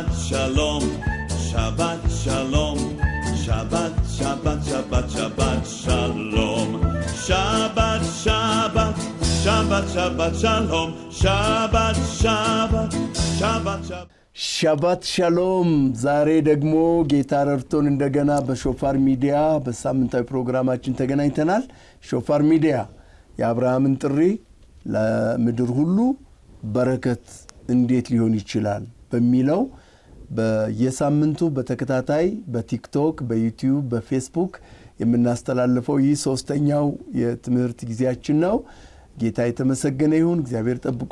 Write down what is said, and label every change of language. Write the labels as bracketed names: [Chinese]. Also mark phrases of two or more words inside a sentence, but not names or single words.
[Hebrew] שלום, שבת שלום, שבת שלום, שבת שלום, שבת שלום, שבת שלום. שבת שלום [Amharic] ዛሬ ደግሞ ጌታ ረድቶን እንደገና በሾፋር ሚዲያ በሳምንታዊ ፕሮግራማችን ተገናኝተናል። ሾፋር ሚዲያ የአብርሃምን ጥሪ ለምድር ሁሉ በረከት እንዴት ሊሆን ይችላል በሚለው በየሳምንቱ በተከታታይ በቲክቶክ፣ በዩቲዩብ፣ በፌስቡክ የምናስተላልፈው ይህ ሶስተኛው የትምህርት ጊዜያችን ነው። ጌታ የተመሰገነ ይሁን። እግዚአብሔር ጠብቆ